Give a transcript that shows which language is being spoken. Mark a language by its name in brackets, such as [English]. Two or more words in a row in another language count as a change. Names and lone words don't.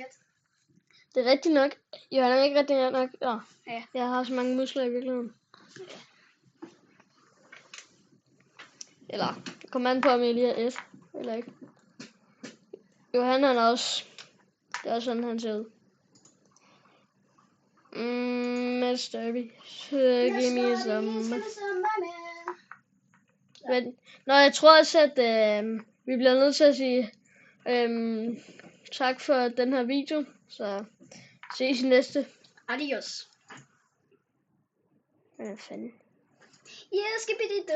[Danish] Det er rigtigt nok. Jo, han er ikke rigtig nok. Ja. Jeg har så mange muskler i virkeligheden. Eller, kom an på, om jeg lige er et, eller ikke. Jo, han er også. Det er også sådan, han ser ud. [English] Mr. Beast, give me some. [Danish] Nå, jeg tror også, at vi bliver nødt til at sige tak for den her video. Så ses i næste. Adios. Hvad fanden? Jeg skal blive